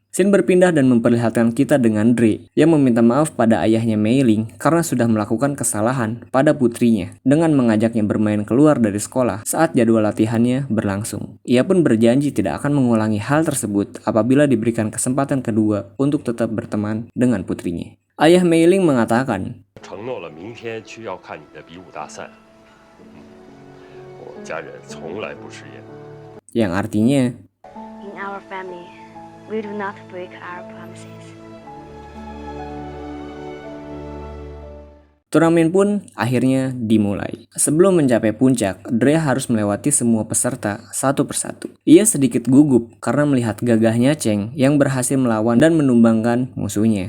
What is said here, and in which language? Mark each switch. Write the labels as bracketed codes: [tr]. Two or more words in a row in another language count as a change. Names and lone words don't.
[id] Scene berpindah dan memperlihatkan kita dengan Dre yang meminta maaf pada ayahnya Mei Ling karena sudah melakukan kesalahan pada putrinya dengan mengajaknya bermain keluar dari sekolah saat jadwal latihannya berlangsung. Ia pun berjanji tidak akan mengulangi hal tersebut apabila diberikan kesempatan kedua untuk tetap berteman dengan putrinya. Ayah Mei Ling mengatakan, [zh] 承诺了明天去要看你的比武大赛。我家人从来不食言。 [id] yang artinya, [en] In our family, we do not break our promises. [id] turnamen pun akhirnya dimulai. Sebelum mencapai puncak, Dre harus melewati semua peserta satu persatu. Ia sedikit gugup karena melihat gagahnya Cheng yang berhasil melawan dan menumbangkan musuhnya.